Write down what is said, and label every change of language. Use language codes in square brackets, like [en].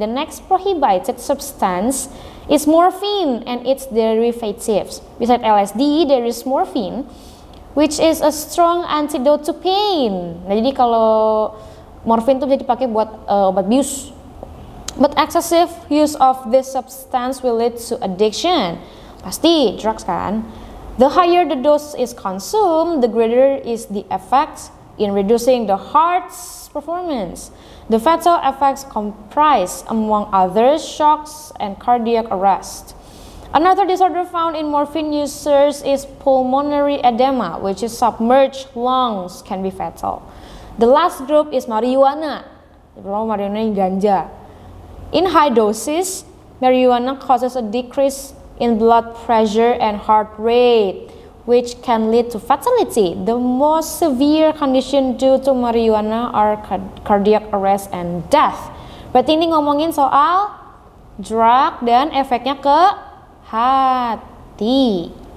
[en] The next prohibited substance is morphine and its derivatives. Besides LSD, there is morphine, which is a strong antidote to pain. [id] Nah, jadi kalau morphine itu bisa dipakai buat obat bius. [en] But excessive use of this substance will lead to addiction. [id] Pasti drugs kan. [en] The higher the dose is consumed, the greater is the effect in reducing the heart's performance. The fatal effects comprise, among others, shocks and cardiac arrest. Another disorder found in morphine users is pulmonary edema, which is submerged lungs can be fatal. The last group is marijuana. Marijuana ganja. In high doses, marijuana causes a decrease in blood pressure and heart rate, which can lead to fatality. The most severe condition due to marijuana are cardiac arrest and death. [id] Berarti ini ngomongin soal drug dan efeknya ke hati.